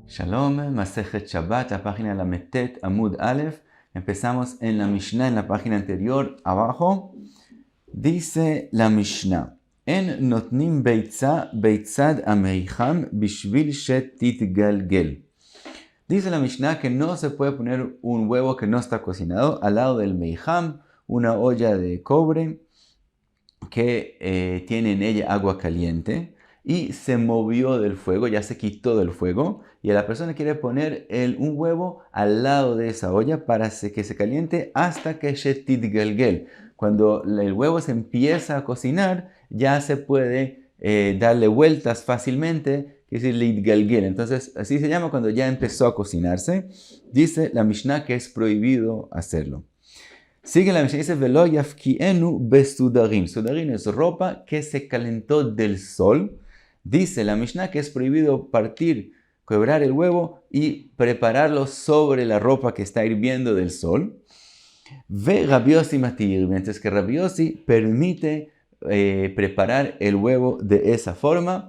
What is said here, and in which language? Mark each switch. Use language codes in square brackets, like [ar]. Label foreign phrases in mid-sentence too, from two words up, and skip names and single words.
[he] שלום, מסכת שבת, [es] la página de la Metet, [he] עמוד א. [es] Empezamos en la Mishnah, en la página anterior, abajo. Dice la Mishnah: [he] אין נותנין ביצה בצד המיחם בשביל שתתגלגל. [es] Dice la Mishnah que no se puede poner un huevo que no está cocinado al lado del meijam, una olla de cobre que tiene en ella agua caliente y se movió del fuego, ya se quitó del fuego, y la persona quiere poner un huevo al lado de esa olla para que se caliente hasta que shetitgalgel. Cuando el huevo se empieza a cocinar, ya se puede darle vueltas fácilmente, que es decir, litgalgel. Entonces, así se llama cuando ya empezó a cocinarse. Dice la Mishnah que es prohibido hacerlo. Sigue la Mishnah, dice, [he] ולא יפקיענה בסודרין. [es] Sudarim es ropa que se calentó del sol. Dice la Mishnah que es prohibido quebrar el huevo y prepararlo sobre la ropa que está hirviendo del sol. [he] ורבי יוסי מתיר, [es] mientras que Rabbi Yossi permite preparar el huevo de esa forma.